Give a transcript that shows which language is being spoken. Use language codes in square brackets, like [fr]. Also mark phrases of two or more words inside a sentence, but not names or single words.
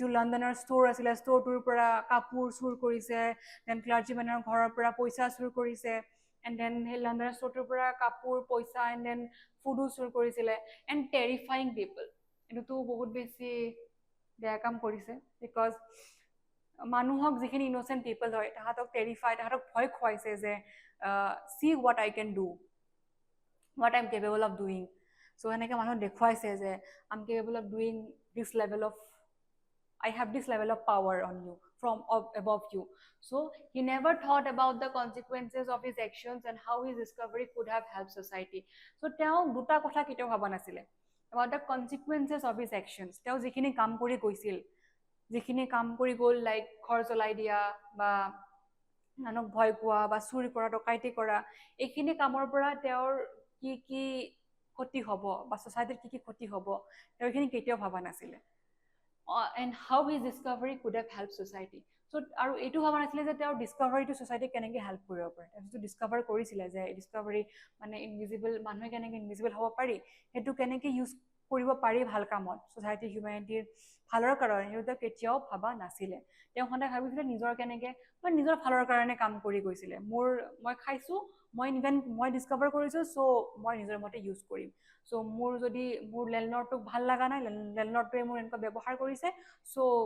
[as] লণ্ডনৰ ষ্ট'ৰ আছিলে ষ্ট'ৰটোৰ পৰা কাপোৰ চুৰ কৰিছে দেন ক্লাৰ্জিমেনৰ ঘৰৰ পৰা পইচা চুৰ কৰিছে [en] and then [as] সেই লণ্ডনৰ ষ্ট'ৰটোৰ পৰা কাপোৰ পইচা [en] and then [as] ফুডো চুৰ কৰিছিলে [en] and terrifying people [as] এইটোতো বহুত বেছি বেয়া কাম কৰিছে বিকজ মানুহক যিখিনি [en] innocent people [as] হয় তাহাঁতক টেৰিফাই তাহাঁতক ভয় খুৱাইছে যে [en] see what I can do what I am capable of doing [as] চ' সেনেকৈ মানুহক দেখুৱাইছে যে [en] I am capable of doing this level of I have this level of power on you from above you. So he never thought about the consequences of his actions and how his discovery could have helped society. So [as] তেওঁ দুটা কথা কেতিয়াও ভাবা নাছিলে [en] about the consequences of his actions. [as] তেওঁ যিখিনি কাম কৰি গৈছিল যিখিনি কাম কৰি গ'ল লাইক ঘৰ জ্বলাই দিয়া বা মানুহক ভয় খোৱা বা চুৰি কৰা ডকাইতি কৰা এইখিনি কামৰ পৰা তেওঁৰ কি কি ক্ষতি হ'ব বা ছ'চাইটিত কি কি ক্ষতি হ'ব তেওঁ এইখিনি কেতিয়াও ভাবা নাছিলে [en] and how his discovery could have helped society. [as] So আৰু এইটো ভাবা নাছিলে যে তেওঁৰ ডিস্কভাৰীটো ছ'চাইটিক কেনেকৈ হেল্প কৰিব পাৰে তেওঁ যিটো ডিস্কভাৰ কৰিছিলে যে ডিস্কভাৰী মানে ইনভিজিবল মানুহে কেনেকৈ ইনভিজিবল হ'ব পাৰি সেইটো কেনেকৈ ইউজ কৰিব পাৰি ভাল কামত ছ'চাইটি হিউমেনিটিৰ ভালৰ কাৰণে সেইটো তেওঁ কেতিয়াও ভাবা নাছিলে তেওঁ সদায় ভাবিছিলে নিজৰ কেনেকৈ বা নিজৰ ভালৰ কাৰণে কাম কৰি গৈছিলে মই খাইছোঁ মই ডিস্কভাৰ কৰিছোঁ চ' মই নিজৰ মতে ইউজ কৰিম চ' মোৰ যদি মোৰ লেণ্ডলৰ্ডটোক ভাল লগা নাই লেণ্ডলৰ্ডটোৱে মোৰ এনেকুৱা ব্যৱহাৰ কৰিছে চ'